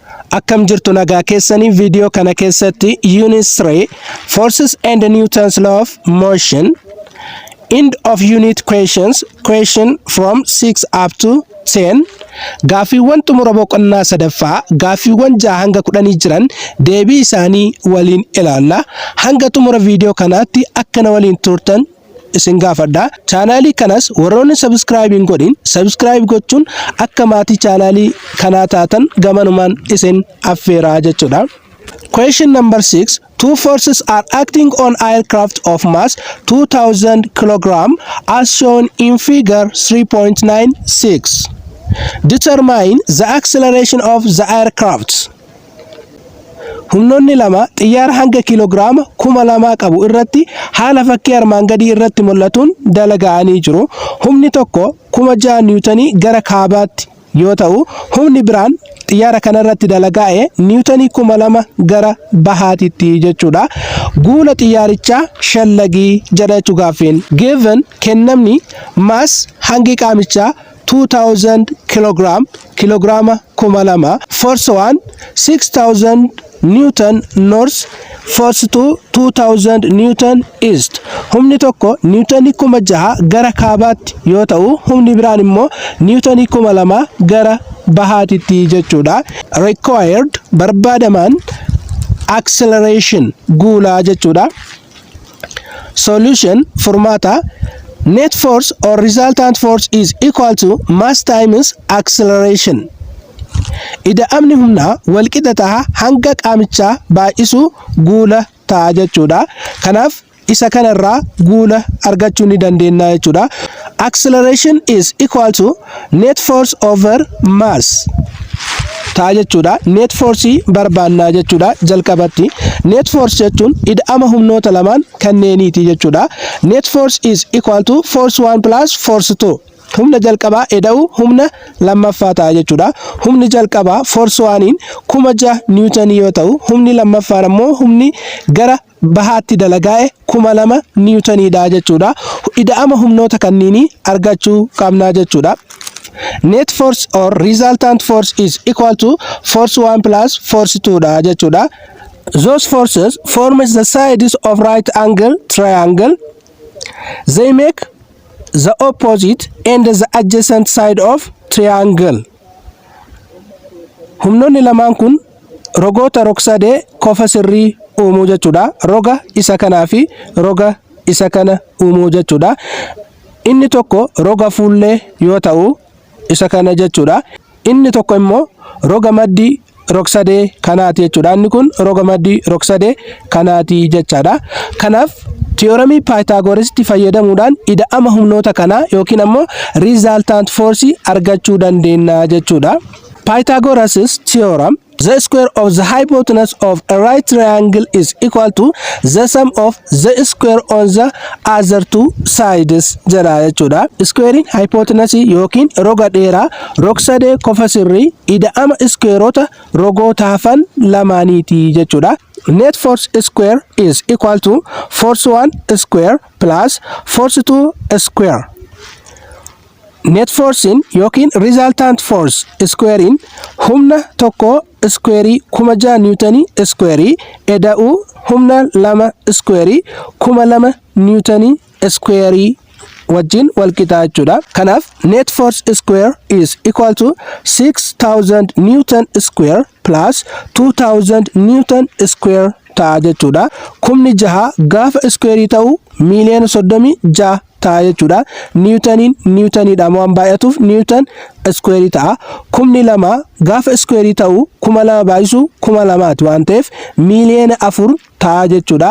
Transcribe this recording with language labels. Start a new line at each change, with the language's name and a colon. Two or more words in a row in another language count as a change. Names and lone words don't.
Oromo: Akkam jirtu nagaa keessanii video kana keessatti
English: unit 3 forces and Newton's law of motion end of unit questions question from 6 up to 10
Oromo: gaafiiwwan xumura boqonnaa sadaffaa gaafiiwwan 6 hanga 10 jiran deebii isaanii waliin ilaalla. Hanga xumura video kanaatti akkana waliin turtan isin gaafadha. Channel kanas warroonni subscribing godhin subscribe gochuun akka maatii channel kana taatan gamanumaan isin affeeraa jechuudha.
English: Question number 6. Two forces are acting on aircraft of mass 2000 kg as shown in figure 3.96. Determine the acceleration of the aircraft.
Oromo: Humnoonni lama xiyyaara hanga kiloogiraama 2000 qabu irratti haala fakkii armaan gadii irratti mul'atuun dalagaanii jiru. Humni tokko 6000 niwutanii gara kaabaatti yoo ta'u, humni biraan xiyyaara kana irratti dalagaa'e niwutanii 2000 gara bahaatitti jechuudha. Guula xiyyaarichaa shallagii jedhachuu gaaffeen. Given kennamni mass hangi qaamichaa 2000 kiloogiraama 2000,
English: force 1 6000 Newton north, force 2 2000 Newton east.
Oromo: Humni tokko niwutanii 6000 gara kaabaatti yoo ta'u, humni biraan immoo niwutanii 2000 gara bahaatitti jechuudha. Required barbaadamaan acceleration guulaa jechuudha. Solution furmaata.
English: Net force or resultant force is equal to mass times acceleration.
Oromo: Ida'amni humnaa walqixa ta'a hanga qaamichaa baay'isu guula ta'a jechuudha. Kanaaf isa kanarraa guula argachuu ni dandeenya jechuudha.
English: Acceleration is equal to net force over mass
Oromo: ta'a jechuudha.
English: Net force
Oromo: barbaannaa jechuudha. Jalqabatti
English: net force
Oromo: jechuun ida'ama humnoota lamaan kanneeniiti jechuudha.
English: Net force is equal to force 1 plus force 2.
Oromo: Humna jalqabaa eda'u humna lammaffaa ta'a jechuudha. Humni jalqabaa force 1 6000 niwutanii yoo ta'u, humni lammaffaan ammoo humni gara bahaatti dalagaa'e 2000 niwutaniidha jechuudha. Ida'ama humnoota kanniinii argachuu qabnaa jechuudha.
English: Net force or resultant force is equal to force 1 plus force 2
Oromo: dha jechuudha.
English: Those forces forms the sides of right angle triangle. They make the opposite and the adjacent side of triangle.
Oromo: Humnoonni lamaan kun rogoota rog-sadee qofa sirrii uumuu jechuudha. Roga isa kanaa fi roga isa kana uumuu jechuudha. Inni tokko roga fuullee yoo ta'u, isa kana jechuudha. Inni tokko immoo roga maddii rog-sadee kanaati jechuudha. Inni kun roga maddii rog-sadee kanaati jechaadha. Kanaaf Theoremii Pythagorasitti fayyadamuudhaan ida'ama humnoota kanaa yookiin ammoo
English: resultant force
Oromo: argachuu dandeenya jechuudha.
English: Pythagoras's theorem, the square of the hypotenuse of a right triangle is equal to the sum of the square on the other two sides
Oromo: jedha jechuudha. Squarein hypotenuse yookiin roga dheeraa rog-sadee qofa sirrii ida'ama squareota rogoota hafan lamaaniiti jechuudha.
English: Net force square is equal to force 1 square plus force 2 square. Net force
Oromo: yookiin
English: resultant force
Oromo: squarein humna tokko square 6000 niwutanii square eda'u humna 2 square 2000 niwutanii square wajjin walqixa jechuudha.
English: Kanaaf net force square is equal to 6000 Newton square plus 2000 Newton square
Oromo: ta'a jechuudha. Kumni 6 gaafa square ta'u miliyoona 36 ta'a jechuudha. Niwutaniidha waan baay'atuuf Newton square ta'a. Kumni 2 gaafa square ta'u 2000 baay'isu 2000 waan ta'eef miliyoona 4 ta'a jechuudha.